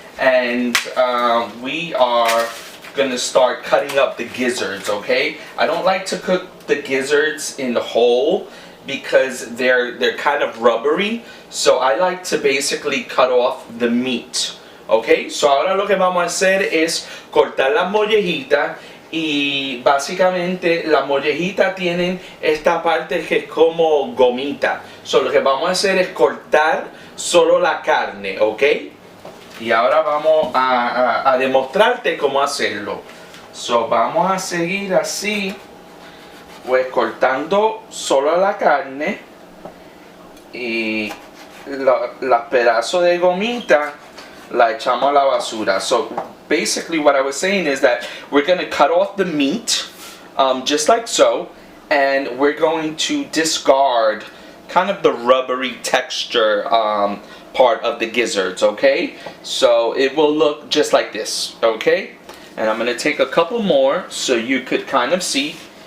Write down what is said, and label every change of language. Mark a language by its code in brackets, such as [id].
[en] And we are going to start cutting up the gizzards, okay? I don't like to cook the gizzards in the whole because they're kind of rubbery. So I like to basically cut off the meat, okay? So [es] ahora lo que vamos a hacer es cortar las mollejitas. Y básicamente las mollejitas tienen esta parte que es como gomita. [en] So, [es] lo que vamos a hacer es cortar solo la carne, ¿ok? Y ahora vamos a demostrarte cómo hacerlo. [en] So, [es] vamos a seguir así, pues cortando solo la carne y los pedazos de gomita la echamos a la basura. [en] So basically what I was saying is that we're going to cut off the meat just like so, and we're going to discard kind of the rubbery texture part of the gizzards, okay? So it will look just like this, okay? And I'm going to take a couple more so you could kind of see.